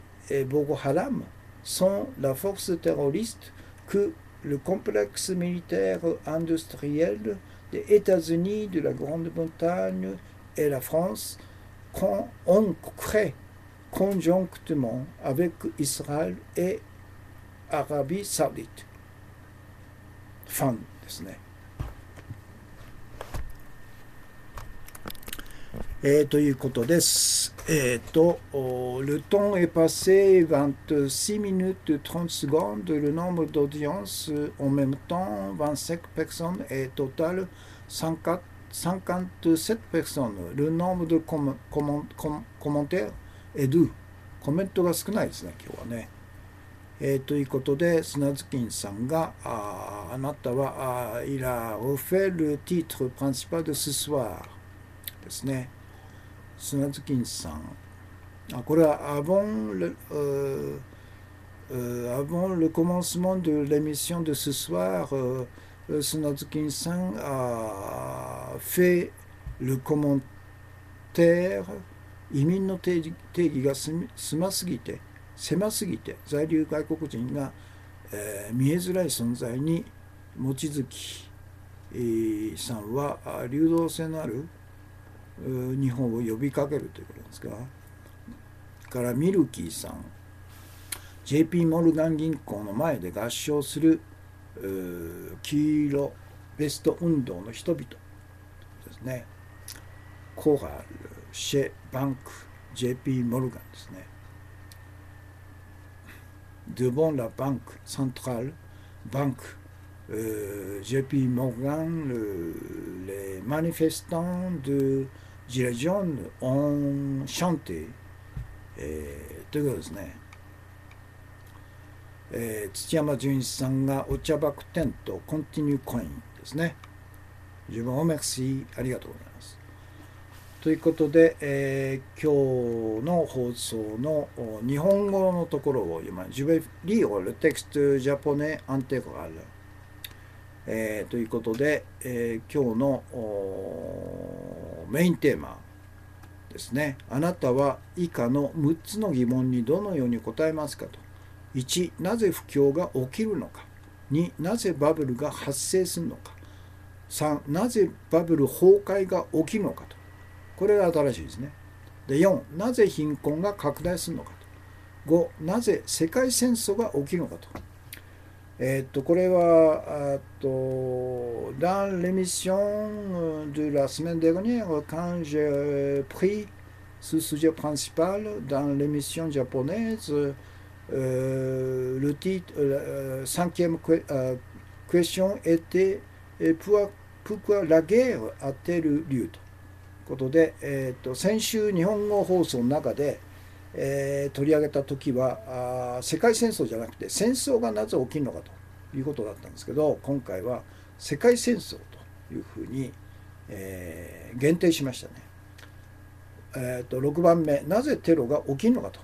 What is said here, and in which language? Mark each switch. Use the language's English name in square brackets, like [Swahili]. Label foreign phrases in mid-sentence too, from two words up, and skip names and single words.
[French] Boko Haram sont la force terroriste que le complexe militaire industriel des États-Unis, de la Grande-Bretagne et la France ont créé conjonctement avec Israël et Arabie Saoudite. Fin [Japanese] ですね。ということです。 [French] le temps est passé 26 minutes 30 secondes. Le nombre d'audiences en même temps, 25 personnes et total 57 personnes. Le nombre de commentaires est 2。 [Japanese] コメントが少ないですね、今日はね。ということで、砂月金さんが、あなたは、 [French] il a refait le titre principal de ce soir [Japanese] ですね。砂月金さん。これは [French] avant le commencement de l'émission de ce soir, Sunazuki-san a fait le commentaire [Japanese] 移民の定義が狭すぎて在留外国人が、見えづらい存在に望月、さんは流動性のある日本を呼びかけるということですが、からミルキーさん、 JP モルガン銀行の前で合唱する黄色ベスト運動の人々ですね。コーラル、シェ、バンク、JP モルガンですね。 [French] devant la banque centrale, banque, JP Morgan, les manifestants de Gilets jaunes ont chanté [Japanese] ということですね。土山純一さんがお茶爆テントコンティニューコインですね。 [French] Je vous remercie、 [Japanese] ありがとうございます。ということで、今日の放送の日本語のところを読ま [French] Je vais lire le texte japonais intégral、 [Japanese] ということで、今日のメインテーマですね。あなたは以下の6つの疑問にどのように答えますかと。1、なぜ不況が起きるのか。2、なぜバブルが発生するのか。3、なぜバブル崩壊が起きるのかと。これが新しいですね。で、4、なぜ貧困が拡大するのかと。5、なぜ世界戦争が起きるのかと。 [French] これは dans l'émission de la semaine dernière, quand j'ai pris ce sujet principal dans l'émission japonaise, le titre, cinquième question était pourquoi la guerre a-t-elle lieu [Japanese] ということで、先週日本語放送の中で、取り上げた時は世界戦争じゃなくて戦争がなぜ起きるのかということだったんですけど、今回は世界戦争というふうに、限定しましたね。6番目、なぜテロが起きるのかと。